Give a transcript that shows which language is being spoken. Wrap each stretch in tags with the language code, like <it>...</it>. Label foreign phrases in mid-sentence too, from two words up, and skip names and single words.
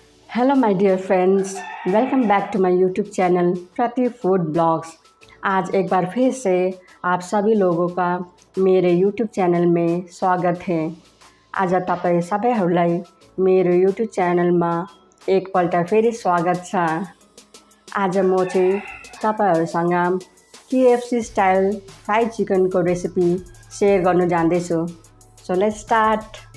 <en>Hello my dear friends, welcome back to my YouTube channel Prati Food Blogs.</en> <hi>आज एक बार फिर से आप सभी लोगों का मेरे यूट्यूब चैनल में स्वागत है।</hi> <ne>आज तपाईँ सबैहरूलाई मेरो यूट्यूब च्यानलमा एकपल्ट फेरि स्वागत छ। आज म चाहिँ तपाईहरुसँग KFC</ne> <en>style fried chickenको</en> <ne>रेसिपी शेयर गर्न जाँदैछु।</ne> <en>So let's start.</en>